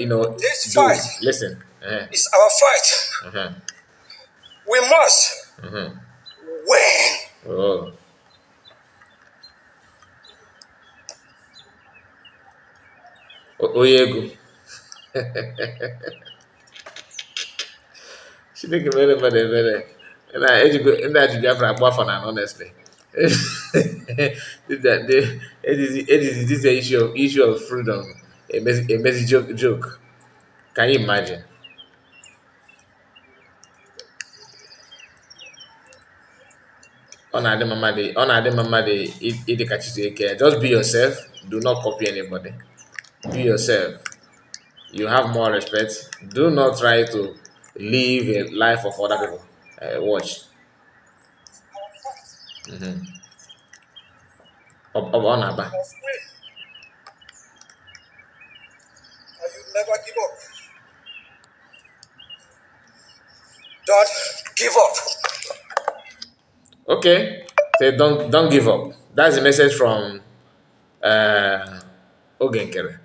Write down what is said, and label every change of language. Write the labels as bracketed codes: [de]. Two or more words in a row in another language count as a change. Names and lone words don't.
[en] This fight do. Listen. is our fight. Uh-huh. We must Uh-huh. win. [ig] Oh. Oyegu. Chineke mere mmadụ ebere. Ndị ajụjụ afọ agba afọ na honestly. [en] This issue of freedom, a messy joke. Can you imagine? [ig] Ọ na-adị mma dị ịdị ka Chizuike. [en] Just be yourself. Do not copy anybody. Be yourself. You have more respect. Do not try to live a life of other people. Watch. [ig] Ọ na-aba. [en] Must win. And you never give up. Don't give up. Okay. Say don't give up. That's the message from uh, Ogenkere.